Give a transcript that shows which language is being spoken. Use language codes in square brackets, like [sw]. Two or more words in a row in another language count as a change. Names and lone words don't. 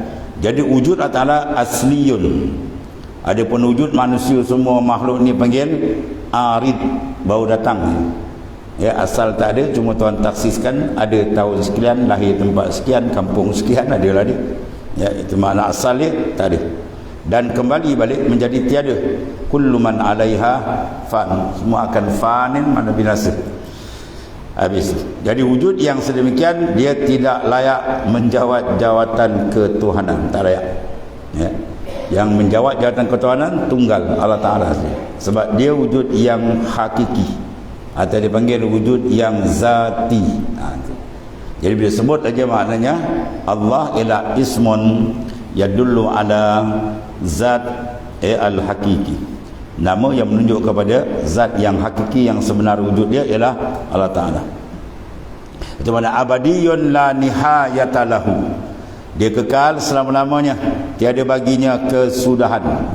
[ms] Jadi wujud Allah Ta'ala asliyun. Adapun wujud manusia semua makhluk ni panggil arid, baru datang. Ya, asal tak ada, cuma Tuhan taksiskan ada tahun sekian, lahir tempat sekian, kampung sekian, adalah dia. Ya, itu makna asal dia, tak ada. Dan kembali balik menjadi tiada. [ar] كل من عليها فان. [ms] Semua akan fanin, mana binasa. Habis. Jadi wujud yang sedemikian dia tidak layak menjawat jawatan ketuhanan, tak layak. Ya. Yang menjawat jawatan ketuhanan tunggal Allah Ta'ala saja. Sebab dia wujud yang hakiki, atau dipanggil wujud yang zati. Jadi bila sebut aja maknanya Allah ialah [ar] اسم يدل على ذات الحقيقي, [ms] nama yang menunjuk kepada zat yang hakiki, yang sebenar wujud dia ialah Allah Ta'ala. Itu mana [ar] أبدي لا نهاية له, [ms] Dia kekal selama-lamanya, tiada baginya kesudahan.